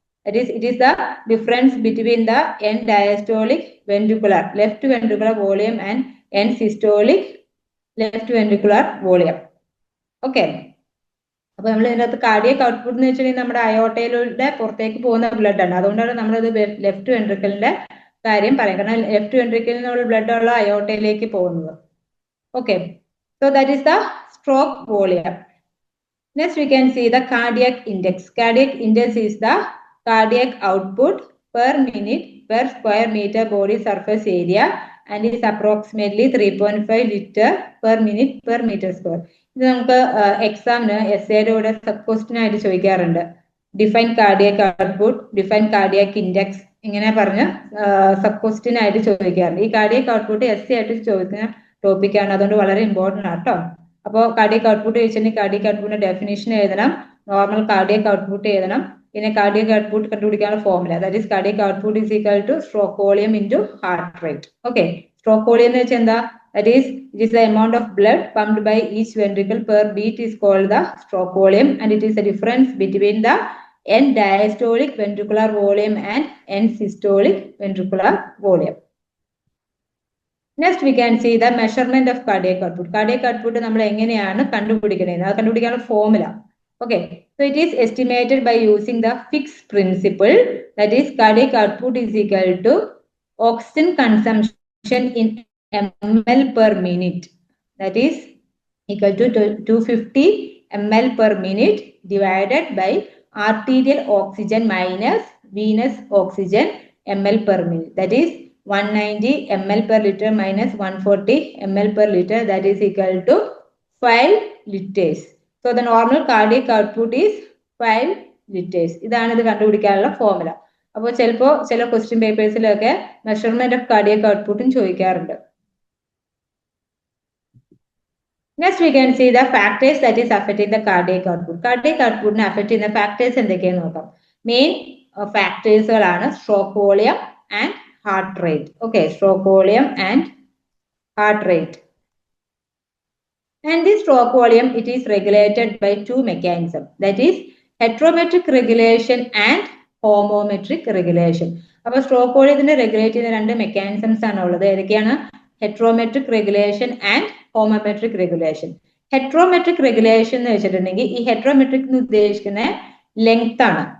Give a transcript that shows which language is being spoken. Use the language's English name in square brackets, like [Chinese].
[English] It is the difference between the end diastolic ventricular left ventricular volume and end systolic left ventricular volume. [Malayalam] Okay, അപ്പൊ നമ്മൾ ഇതിനകത്ത് cardiac output എന്ന് വെച്ചിട്ടുണ്ടെങ്കിൽ നമ്മുടെ അയോട്ടയിലൂടെ പുറത്തേക്ക് പോകുന്ന ബ്ലഡ് ആണ്. അതുകൊണ്ടാണ് നമ്മളത് ലെഫ്റ്റ് വെൻട്രിക്കിളിന്റെ കാര്യം പറയാം. കാരണം ലെഫ്റ്റ് വെൻട്രിക്കിളിൽ നിന്നുള്ള ബ്ലഡ് ഉള്ള അയോട്ടയിലേക്ക് പോകുന്നത്. [English] Okay, so that is the stroke volume. Next we can see the cardiac index. Cardiac index is the cardiac output per minute per square meter body surface area and is approximately 3.5 liter per minute per meter square. [Malayalam] ഇത് നമുക്ക് എക്സാമിന് എസ്സേയുടെ കൂടെ sub question ആയിട്ട് ചോദിക്കാറുണ്ട്. Define cardiac output, define cardiac index ഇങ്ങനെ പറഞ്ഞ് sub question ആയിട്ട് ചോദിക്കാറുണ്ട്. ഈ കാർഡിയക് ഔട്ട്പുട്ട് എസ് ആയിട്ട് ചോദിക്കുന്ന ടോപ്പിക്കാണ്, അതുകൊണ്ട് വളരെ ഇമ്പോർട്ടൻ്റ് ആണ് കേട്ടോ. അപ്പോൾ കാർഡിയക് ഔട്ട്പുട്ട് ചോദിച്ചിട്ടുണ്ടെങ്കിൽ കാർഡിയക് ഔട്ട്പുട്ടിന്റെ ഡെഫിനേഷൻ എഴുതണം, നോർമൽ കാർഡിയക് ഔട്ട്പുട്ട് എഴുതണം, പിന്നെ കാർഡിയക് ഔട്ട്പുട്ട് കണ്ടുപിടിക്കാനുള്ള formula [English] That is cardiac output is equal to stroke volume into heart rate. [Malayalam] Okay, stroke volume എന്ന് വെച്ചാൽ എന്താ? [English] That is, it is the amount of blood pumped by each ventricle per beat is called the stroke volume, and it is the difference between the end diastolic ventricular volume and end systolic ventricular volume. Next, we can see the measurement of cardiac output. [Malayalam] Cardiac output നമ്മൾ എങ്ങനെയാണ് കണ്ടുപിടിക്കുന്നത്? അത് കണ്ടുപിടിക്കാനുള്ള formula. [English] Okay, so it is estimated by using the Fick's principle, that is cardiac output is equal to oxygen consumption in ml per minute, that is equal to 250 ml per minute divided by arterial oxygen minus venous oxygen ml per minute, that is 190 ml per liter minus 140 ml per liter, that is equal to 5 liters. So the normal cardiac output is 5 liters. [Malayalam] ഇതാണ് ഇത് കണ്ടുപിടിക്കാനുള്ള formula. അപ്പോൾ ചില question പേപ്പേഴ്സിലൊക്കെ measurement of cardiac ഔട്ട്പുട്ടും ചോദിക്കാറുണ്ട്. [English] Next, we can see the factors that is affecting the cardiac output. Cardiac output affect [Malayalam] ചെയ്യുന്ന [English] factors [Malayalam] എന്തൊക്കെയാണെന്ന് നോക്കാം. Main ഫാക്ടേഴ്സുകളാണ് stroke volume and heart rate. [English] Okay, stroke volume and heart rate. And this stroke volume, it is regulated by two mechanisms, that is heterometric regulation and homometric regulation. [Malayalam] അപ്പോൾ stroke volume regulate ചെയ്യുന്ന രണ്ട് mechanisms ആണ് ഉള്ളത്. ഏതൊക്കെയാണ്? [English] Heterometric regulation and homometric regulation. [Malayalam] ഹെട്രോമെട്രിക് regulation എന്ന് വെച്ചിട്ടുണ്ടെങ്കിൽ ഈ ഹെട്രോമെട്രിക് എന്ന് ഉദ്ദേശിക്കുന്ന ലെങ്ത് ആണ്.